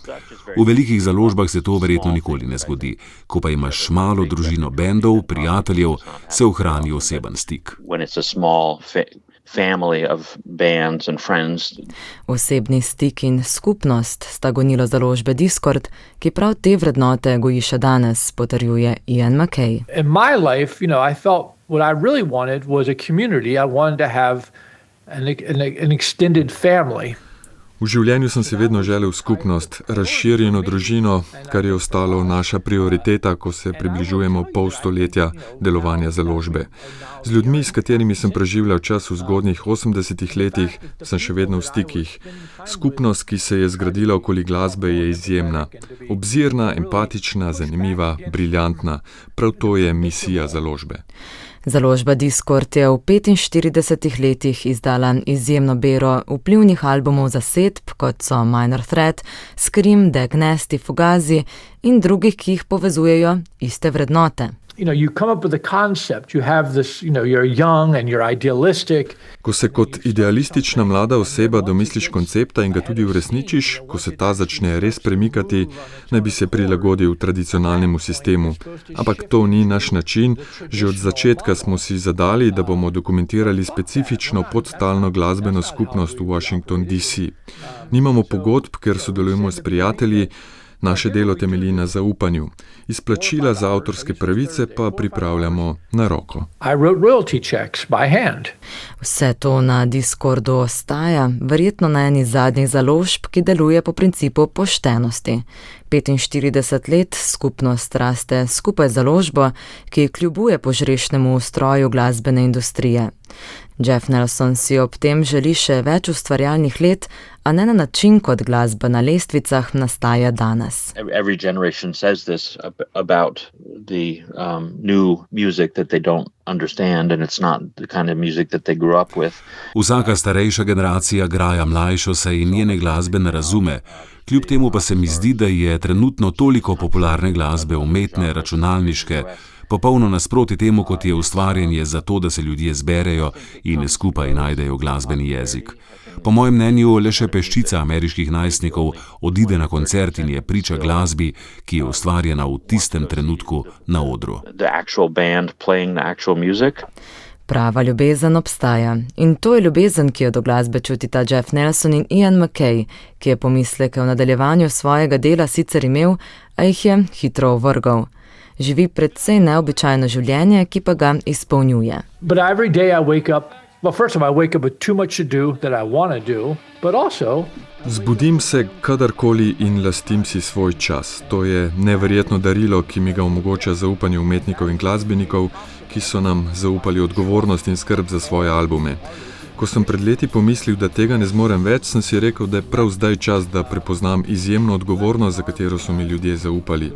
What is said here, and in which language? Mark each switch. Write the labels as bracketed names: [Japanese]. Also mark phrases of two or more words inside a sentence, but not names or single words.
[Slovenian] V velikih založbah se to verjetno nikoli ne zgodi. Ko pa imaš malo družino bendov, prijateljev, se ohrani oseben stik. Osebni stik in skupnost sta gonilo založbe Discord, ki prav te vrednote goji še danes, potrjuje Ian MacKaye. [English] In my life, I felt what I really wanted was a community. I wanted to have an extended family. [Slovenian] V življenju sem si vedno želel skupnost, razširjeno družino, kar je ostalo naša prioriteta, ko se približujemo pol stoletja delovanja založbe. Z ljudmi, s katerimi sem preživljal čas v zgodnjih 80-ih letih, sem še vedno v stikih. Skupnost, ki se je zgradila okoli glasbe, je izjemna. Obzirna, empatična, zanimiva, briljantna. Prav to je misija založbe. Založba Dischord je v 45 letih izdala izjemno bero vplivnih albumov zasedb, kot so Minor Threat, Scream, The Gnesti, Fugazi in drugih, ki jih povezujejo iste vrednote. [English] You come up with a concept, you have this, you're young and you're idealistic. [Slovenian] Ko se kot idealistična mlada oseba domisliš koncepta in ga tudi uresničiš, ko se ta začne res premikati, naj bi se prilagodil tradicionalnemu sistemu. Ampak to ni naš način. Že od začetka smo si zadali, da bomo dokumentirali specifično podtalno glasbeno skupnost v Washington DC. Nimamo pogodb, ker sodelujemo s prijatelji. Naše delo temelji na zaupanju. Izplačila za avtorske pravice pa pripravljamo na roko. [English] I wrote royalty checks by hand. [Slovenian] Vse to na Dischordu ostaja, verjetno na eni zadnjih založb, ki deluje po principu poštenosti. 45 let skupnost raste skupaj z založbo, ki kljubuje požrešnemu ustroju glasbene industrije. Jeff Nelson si ob tem želi še več ustvarjalnih let, a ne na način, kot glasba na lestvicah nastaja danes. [English] Every generation says this about the new music that they don't understand and it's not the kind of music that they grew up with. [Slovenian] Vsaka starejša generacija graja mlajšo, saj in njene glasbe ne razume. Kljub temu pa se mi zdi, da je trenutno toliko popularne glasbe, umetne, računalniške, popolno nasproti temu, kot je ustvarjanje za to, da se ljudje zberejo in skupaj najdejo glasbeni jezik. Po mojem mnenju le še peščica ameriških najstnikov odide na koncert in je priča glasbi, ki je ustvarjena v tistem trenutku na odru. [English] The actual band playing the actual music. [Slovenian] Prava ljubezen obstaja in to je ljubezen, ki jo do glasbe čutita Jeff Nelson in Ian MacKaye, ki je pomisleke v nadaljevanju svojega dela sicer imel, a jih je hitro ovrgal. Živi precej neobičajno življenje, ki pa ga izpolnjuje. [English] But every day I wake up, well, first of all, I wake up with too much to do that I want to do, but also [Slovenian] Zbudim se kadarkoli in lastim si svoj čas. To je neverjetno darilo, ki mi ga omogoča zaupanje umetnikov in glasbenikov, ki so nam zaupali odgovornost in skrb za svoje albume. Ko sem pred leti pomislil, da tega ne zmorem več, sem si rekel, da je prav zdaj čas, da prepoznam izjemno odgovornost, za katero so mi ljudje zaupali.